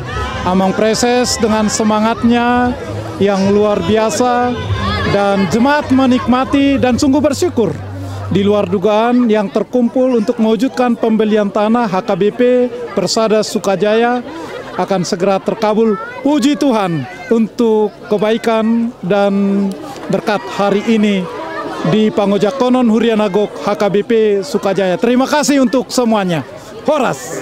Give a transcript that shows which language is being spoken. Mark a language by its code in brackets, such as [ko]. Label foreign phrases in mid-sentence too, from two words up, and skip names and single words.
[id] Amang Preses dengan semangatnya yang luar biasa dan jemaat menikmati dan sungguh bersyukur di luar dugaan yang terkumpul untuk mewujudkan pembelian tanah HKBP Persada Sukajaya akan segera terkabul. Puji Tuhan untuk kebaikan dan berkat hari ini di Pangojakonon Huria Nagok HKBP Sukajaya. Terima kasih untuk semuanya. Horas.